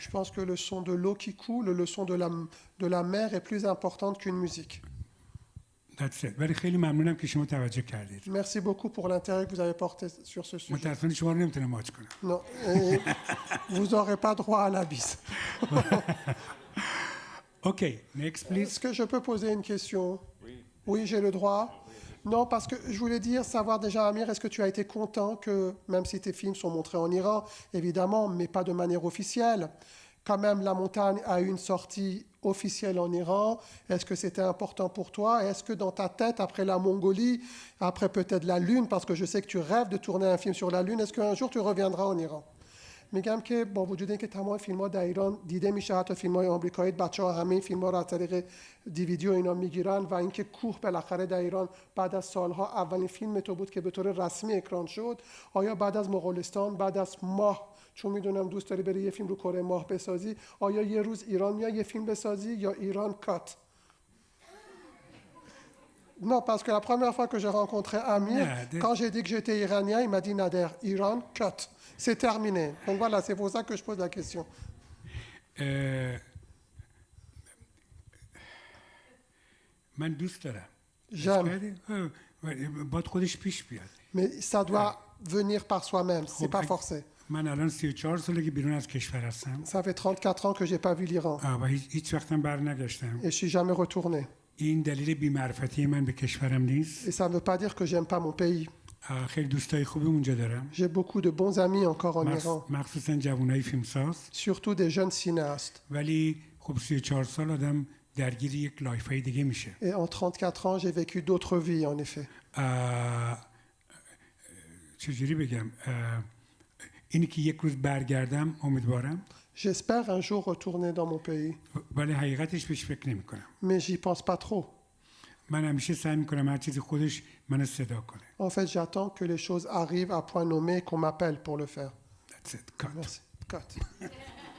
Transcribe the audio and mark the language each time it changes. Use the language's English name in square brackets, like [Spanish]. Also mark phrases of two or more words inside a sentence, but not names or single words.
[French] Je pense que le son de l'eau qui coule, le son de la mer est plus important qu'une musique. [English] That's it. [Persian] ولی خیلی ممنونم که شما توجه کردید. [French] Merci beaucoup pour l'intérêt que vous avez porté sur ce sujet. [Persian] متأسفانه شما رو نمیتونم ماچ کنم. [French] Non, vous n'aurez pas droit à la bise. [English] OK, next please. [French] Est-ce que je peux poser une question? Oui, j'ai le droit. Non, parce que je voulais dire, savoir déjà, Amir, est-ce que tu as été content que, même si tes films sont montrés en Iran, évidemment, mais pas de manière officielle, quand même La Montagne a eu une sortie officielle en Iran. Est-ce que c'était important pour toi? Est-ce que dans ta tête, après la Mongolie, après peut-être la Lune, parce que je sais que tu rêves de tourner un film sur la Lune, est-ce qu'un jour tu reviendras en Iran? [Persian] میگم که با وجود اینکه تمام فیلم‌ها در ایران دیده میشه، حتی فیلم‌های آمریکایی، بچه‌ها همه این فیلم‌ها رو از طریق دیویدیو اینا میگیرن و اینکه کوه بالاخره در ایران بعد از سالها اولین فیلم تو بود که به طور رسمی اکران شد. آیا بعد از مغولستان، بعد از ماه، چون میدونم دوست داری بری یه فیلم رو کره ماه بسازی، آیا یه روز ایران میای یه فیلم بسازی یا ایران کات؟ [French] Non, parce que la première fois que j'ai rencontré Amir, quand j'ai dit que j'étais iranien, il m'a dit Nader, Iran, cut. C'est terminé. Donc voilà, c'est pour ça que je pose la question. [Persian] من دوست دارم. [French] J'aime. [Persian] باید خودش پیش بیاد. [French] Mais ça doit venir par soi-même, c'est pas forcé. [Persian] من الان 34 ساله که بیرون از کشور هستم. [French] Ça fait 34 ans que j'ai pas vu l'Iran. [Persian] و هیچ وقتم برنگشتم. [French] Et je suis jamais retourné. [Persian] این دلیل بی‌معرفتی من به کشورم نیست. [French] Et ça ne veut pas dire que j'aime pas mon pays. [Persian] خیلی دوستای خوبی اونجا دارم. [French] J'ai beaucoup de bons amis encore en Iran. [Persian] مخصوصا جوانای فیلمساز. [French] Surtout des jeunes cinéastes. [Persian] ولی خب 34 سال آدم درگیر یک لایفای دیگه میشه. [French] Et en 34 ans, j'ai vécu d'autres vies en effet. [Persian] چجوری بگم؟ اینی که یک روز برگردم امیدوارم. [French] J'espère un jour retourner dans mon pays. [Persian] ولی حقیقتش بهش فکر نمی‌کنم. [French] Mais j'y pense pas trop. [Persian] من همیشه سعی می‌کنم هر چیزی خودش منو صدا کنه. [French] En fait, j'attends que les choses arrivent à point nommé et qu'on m'appelle pour le faire. [English] That's it. Cut. [French] Merci. Cut.